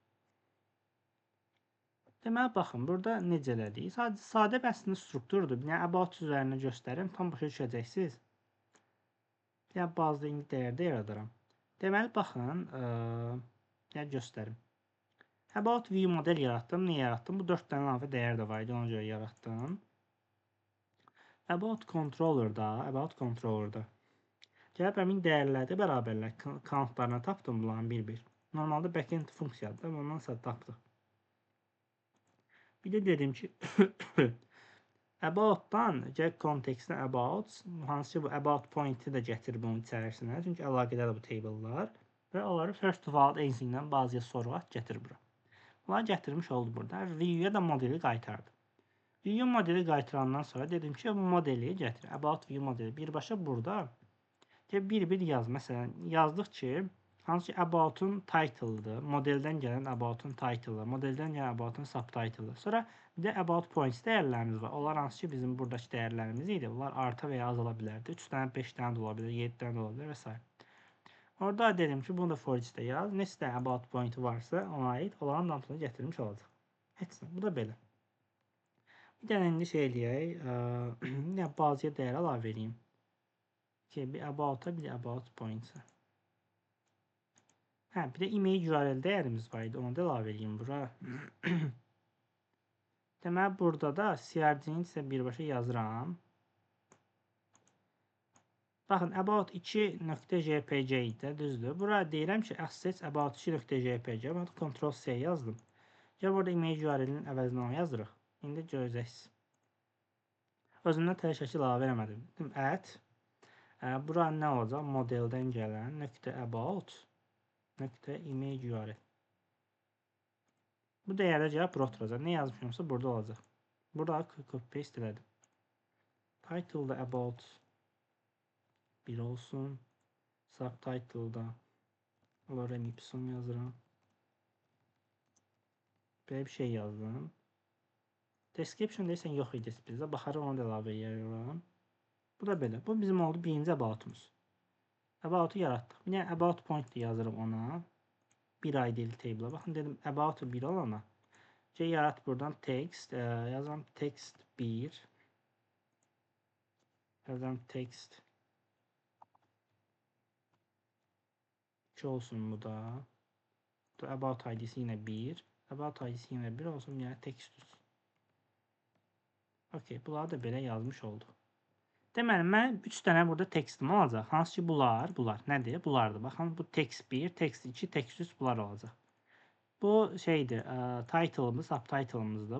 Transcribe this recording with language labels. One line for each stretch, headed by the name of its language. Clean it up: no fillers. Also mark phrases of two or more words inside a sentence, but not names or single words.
Azerbaijani: Deməli, baxın, burada necə elədik? Sadə bəsli strukturdur. Yəni, about üzərinə göstərim, tam başa düşəcəksiniz. Yəni, bazda indi dəyərdə yaradaram. Deməli, baxın, göstərim. About view model yaratdım. Niyə yaratdım? Bu 4 dənə əlavə dəyər də var idi, ona görə yaratdım. About controller'da. Gəlib həmin dəyərlərdə bərabərlər countlarına tapdım bunların bir-bir. Normalda backend funksiyadır, ondan sonra tapdıq. Bir də dedim ki, about-dan
English: get context-
Azerbaijani: dən about, hansı ki bu
English: about point-i
Azerbaijani: də gətir bunun içərisinə. Çünki əlaqədədir bu table'lar. Və onları
English: first of all anything-
Azerbaijani: dən bazıya soraq gətir bura. Bunları gətirmiş oldu burada. View-ya da modeli qaytardı. View modeli qaytarandan sonra dedim ki, bu modeli gətir. About view modeli birbaşa burada bir-bir yaz. Məsələn, yazdıq ki, Hansı ki about-un title-dır. Modeldən gələn about-un title-ı, modeldən gələn about-un subtitle-ı. Sonra bir də
English: about points
Azerbaijani: dəyərlərimiz var. Onlar hansı ki bizim buradakı dəyərlərimiz idi. Bunlar arta və ya azala bilərdi. 3 dənə, 5 dənə də ola bilər, 7 dənə də ola bilər və s. Orada dedim ki, bunu da
English: for each-
Azerbaijani: də yaz. Neçə dənə
English: about point-i
Azerbaijani: varsa ona aid onların hamısını gətirmiş olacaq. Heç nə. Bu da belə. Bir dənə indi şey eləyək. Bir bazıya dəyər əlavə edeyim. Ki, bir about-a, bir
English: about point-a.
Azerbaijani: Hə, bir də
English: image URL
Azerbaijani: dəyərimiz var idi. Onu da əlavə edeyim bura. Deməli, burada da CRD-ni isə birbaşa yazıram. Baxın, about2.jpg idi, düzdür. Bura deyirəm ki,
English: assets about2.jpg.
Azerbaijani: Mən Ctrl-C yazdım. Ya burada
English: image URL-inin
Azerbaijani: əvəzinə onu yazırıq. İndi görəcəksiniz. Özümdən tələ şəkil əlavə eləmədim. Dedim, add. Bura nə olacaq? Modeldən gələn
English: .about .image URL.
Azerbaijani: Bu dəyərə gəlib bura oturacaq. Nə yazmışımsa burada olacaq. Burada
English: copy paste
Azerbaijani: elədim. Title da about 1 olsun. Subtitle da Lorem Ipsum yazıram. Belə bir şey yazdım. Description deyirsən yox idi bizdə. Baxarıq onu da əlavə edirəm. Bu da belə. Bu bizim oldu birinci about-umuz. About-u yaratdıq. Bir dənə
English: about point
Azerbaijani: yazırıq ona. Bir
English: ID table.
Azerbaijani: Baxın dedim about 1 olana. Yarat buradan text. Yazıram text 1. Yazıram text 2 olsun bu da. About ID'si yine 1. About ID'si yine 1 olsun. Yani text 3. Okey. Bunları da belə yazmış olduq. Deməli, mən 3 dənə burada textim olacaq. Hansı ki bunlar nədir? Bunlardır. Baxın, bu text 1, text 2, text 3 bunlar olacaq. Bu şeydir, title'ımız, subtitle'ımızdır.